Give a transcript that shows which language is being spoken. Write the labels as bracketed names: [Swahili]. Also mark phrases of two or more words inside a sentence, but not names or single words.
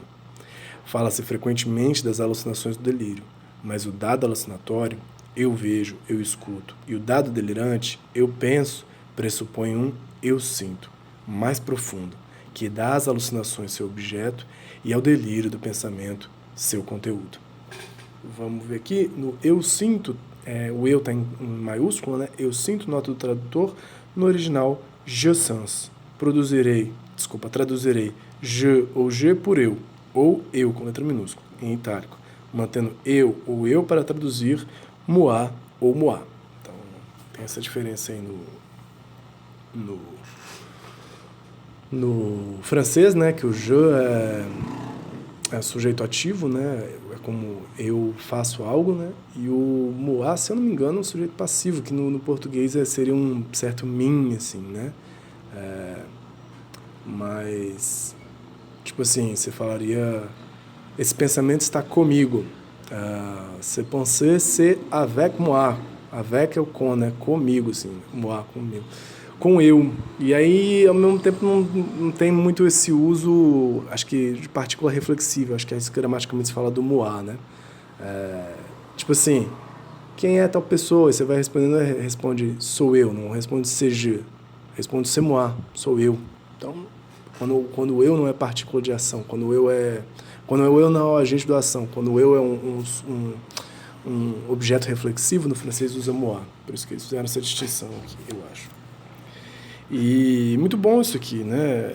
[Portuguese] Fala-se frequentemente das alucinações do delírio, mas o dado alucinatório, eu vejo, eu escuto, e o dado delirante, eu penso, pressupõe um eu sinto, mais profundo, que dá às alucinações seu objeto e ao delírio do pensamento seu conteúdo. Vamos ver aqui, no eu sinto, o eu está em maiúsculo, né? Eu sinto, nota do tradutor, no original, [French] je sens. [Portuguese] Traduzirei je ou je por eu, ou eu com letra minúscula, em itálico, mantendo eu ou eu para traduzir moi ou moi. Então, tem essa diferença aí no francês, né, que o je é sujeito ativo, né, é como eu faço algo, né, e o moi, se eu não me engano, é um sujeito passivo, que no português seria um certo mim, assim, né, mas, tipo assim, você falaria, esse pensamento está comigo, [French] c'est penser, c'est avec moi, avec [Portuguese] é o com, né, comigo, assim, moi, comigo. Com eu. E aí, ao mesmo tempo, não tem muito esse uso, acho que, de partícula reflexiva. Acho que é isso que gramaticamente se fala do moi, né? Tipo assim, quem é tal pessoa? E você vai respondendo, responde, sou eu. Não responde [French] c'est je. [Portuguese] Responde [French] c'est moi, [Portuguese] sou eu. Então, quando o eu não é partícula de ação, quando o eu não é o agente da ação, quando o eu é um objeto reflexivo, no francês usa moi. Por isso que eles fizeram essa distinção aqui, eu acho. E muito bom isso aqui, né?